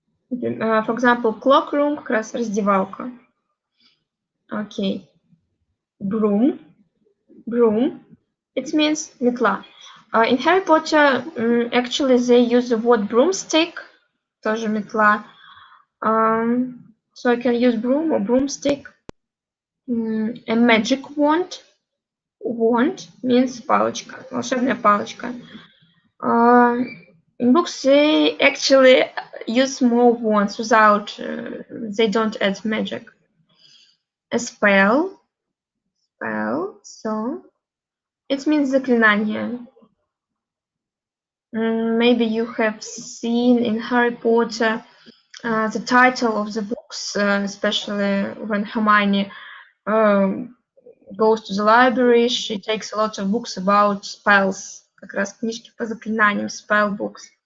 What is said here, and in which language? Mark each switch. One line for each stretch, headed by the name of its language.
English: For example, clock room,
Russian: как раз раздевалка.
English: Okay, broom, it means метла. In Harry Potter, actually they use the word broomstick,
Russian: тоже метла.
English: So I can use broom or broomstick. A magic wand. Wand means
Russian: палочка, волшебная палочка.
English: In books they actually use more wands without, they don't add magic. A spell, so it means заклинание. Maybe you have seen in Harry Potter the title of the books, especially when Hermione goes to the library, she takes a lot of books about spells,
Russian: как раз книжки по заклинаниям,
English: spell books.